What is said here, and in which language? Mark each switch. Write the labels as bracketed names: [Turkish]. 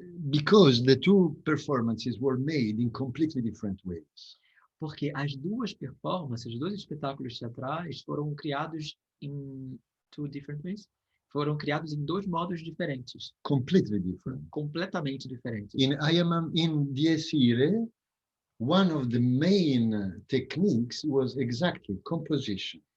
[English] because the two performances were made in completely different ways. [Portuguese] Porque as duas performances, os dois espetáculos teatrais foram criados em [English] two different ways. [Portuguese] Foram criados em dois modos diferentes, [English] Completely different. [Portuguese] completamente diferentes. [English] In Dies Irae, one of the main techniques was exactly composition.